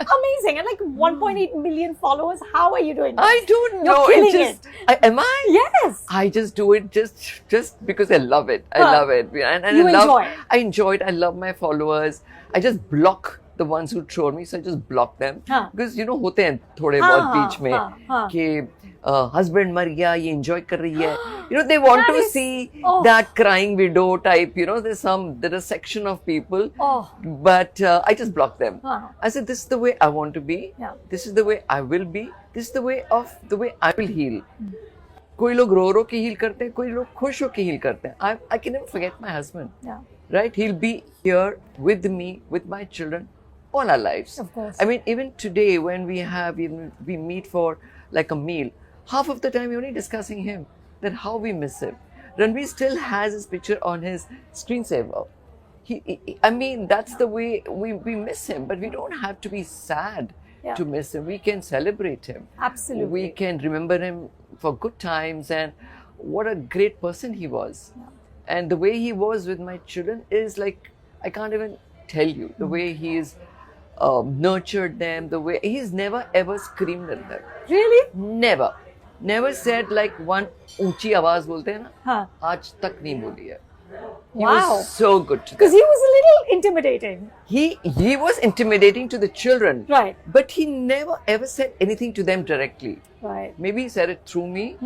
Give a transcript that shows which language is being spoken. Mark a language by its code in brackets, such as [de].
[en] Amazing. And like 1.8 million followers. How are you doing this? I don't know. You're killing it. Am I? Yes. I just do it just because I love it. I love it. And You I love, enjoy it. I enjoy it. I love my followers. I just block the ones who troll me, so I just block them. Because you know, [hi] होते हैं थोड़े बहुत बीच में कि husband मर गया, ये enjoy कर रही है. [en] You know, they want to see that crying widow type. You know, there's a section of people, but I just block them. I said, this is the way I want to be. This is the way I will be. This is the way I will heal. [hi] कोई लोग रो के heal करते हैं, कोई लोग खुश होके heal करते हैं. [en] I can never forget my husband. Right? He'll be here with me, with my children, all our lives. Of course. I mean, even today when we meet for like a meal, half of the time we're only discussing him, that how we miss him. Ranveer still has his picture on his screensaver. I mean, that's the way we miss him, but we don't have to be sad to miss him. We can celebrate him. Absolutely. We can remember him for good times and what a great person he was. And the way he was with my children is like, I can't even tell you, the way he's nurtured them, the way he's never ever screamed at them. Really? Never said like one [hi] ऊंची आवाज बोलते हैं ना, आज तक नहीं बोली है. [en] He was so good to them. Because he was a little intimidating. He was intimidating to the children. Right. But he never ever said anything to them directly. Right. Maybe he said it through me.